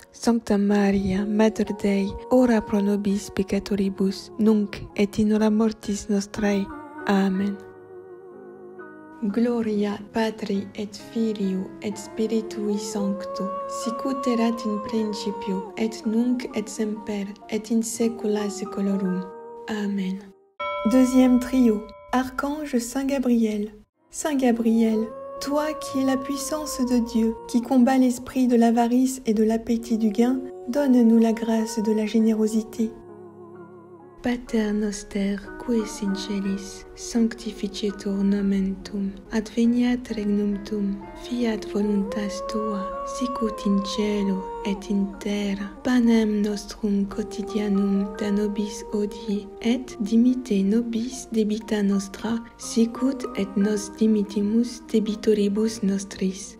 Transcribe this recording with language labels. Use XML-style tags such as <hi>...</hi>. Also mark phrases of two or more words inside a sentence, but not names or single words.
<la>Sancta Maria, Mater Dei, ora pro nobis peccatoribus, nunc et in hora mortis nostrae. Amen. Gloria Patri et Filio et Spiritui Sancto, sicut erat in principio, et nunc et semper, et in saecula saeculorum. Amen.</la> <fr>Deuxième trio, Archange Saint Gabriel. Saint Gabriel, toi qui es la puissance de Dieu, qui combat l'esprit de l'avarice et de l'appétit du gain, donne-nous la grâce de la générosité.</fr> <la>Pater noster, qui es in celis, sanctificetur nomen tuum, adveniat regnum tuum, fiat voluntas tua, sicut in cielo et in terra. Panem nostrum quotidianum da nobis hodie, et dimitte nobis debita nostra, sicut et nos dimittimus debitoribus nostris.</la>